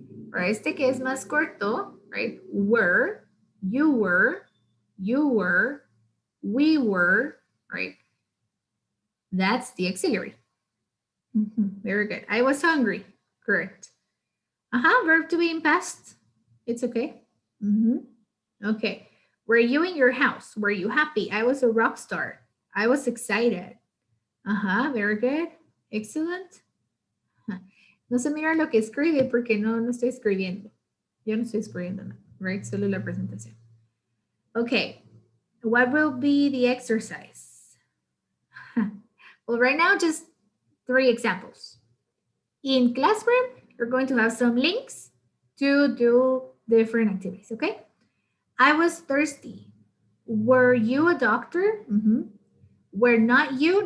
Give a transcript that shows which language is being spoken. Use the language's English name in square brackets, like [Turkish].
[Spanish] Para este que es más corto, right? [English] Were, you were, we were, right? That's the auxiliary. Very good. I was hungry. Correct. Verb to be in past. It's okay. Okay. Were you in your house? Were you happy? I was a rock star. I was excited. Very good. Excellent. [Spanish] No se mira lo que escribe porque no estoy escribiendo. Yo no estoy escribiendo nada, right? Solo la presentación. Okay. [English] What will be the exercise? Well, right now, just 3 examples. In classroom, you're going to have some links to do different activities, okay? I was thirsty. Were you a doctor? Were not you?